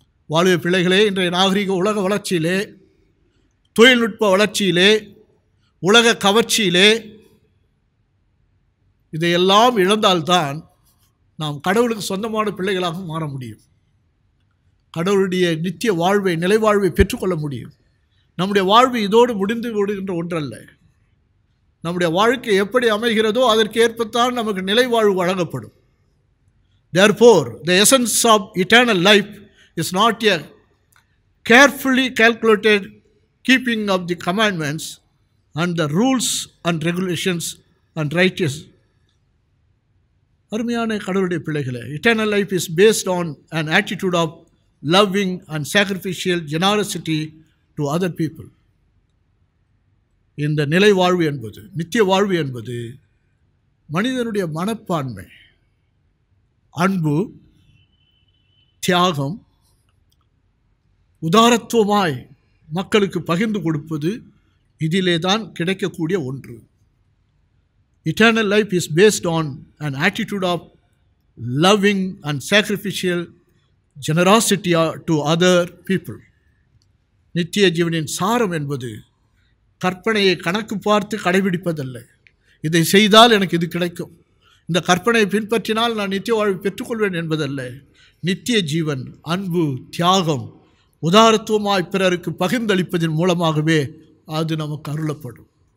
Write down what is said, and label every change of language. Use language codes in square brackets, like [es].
[ta] வாழுவ பிள்ளைகளே, இன்றைய நாகரிக உலக வளர்ச்சியிலே, தொழில்நுட்ப வளர்ச்சியிலே, உலக கவர்ச்சியிலே இதையெல்லாம் இழந்தால்தான் நாம் கடவுளுக்கு சொந்தமான பிள்ளைகளாக மாற முடியும். கடவுளுடைய நித்திய வாழ்வை, நிலைவாழ்வை பெற்றுக்கொள்ள முடியும். நம்முடைய வாழ்வு இதோடு முடிந்து விடுகின்ற ஒன்றல்ல. நம்முடைய வாழ்க்கை எப்படி அமைகிறதோ அதற்கு ஏற்பத்தான் நமக்கு நிலைவாழ்வு வழங்கப்படும். [en] Therefore, the essence of eternal life is not a carefully calculated keeping of the commandments and the rules and regulations and righteous. [ta] அருமையான கடவுளுடைய பிள்ளைகளே, [en] eternal life is based on an attitude of loving and sacrificial generosity to other people. [ta] இந்த நிலை வாழ்வு என்பது, நித்திய வாழ்வு என்பது மனிதனுடைய மனப்பான்மை, அன்பு, தியாகம், உதாரத்துவமாய் மக்களுக்கு பகிர்ந்து கொடுப்பது, இதிலே தான் கிடைக்கக்கூடிய ஒன்று. [en] Eternal life is based on an attitude of loving and sacrificial generosity to other people. [ta] நித்திய ஜீவனின் சாரம் என்பது கற்பனையை கணக்கு பார்த்து கடைபிடிப்பதல்ல. இதை செய்தால் எனக்கு இது கிடைக்கும், இந்த கற்பனையை பின்பற்றினால் நான் நித்திய வாழ்வு பெற்றுக்கொள்வேன் என்பதல்ல. நித்திய ஜீவன், அன்பு, தியாகம், உதாரத்துவமாய் பிறருக்கு பகிர்ந்தளிப்பதன் மூலமாகவே அது நமக்கு அருளப்படும்.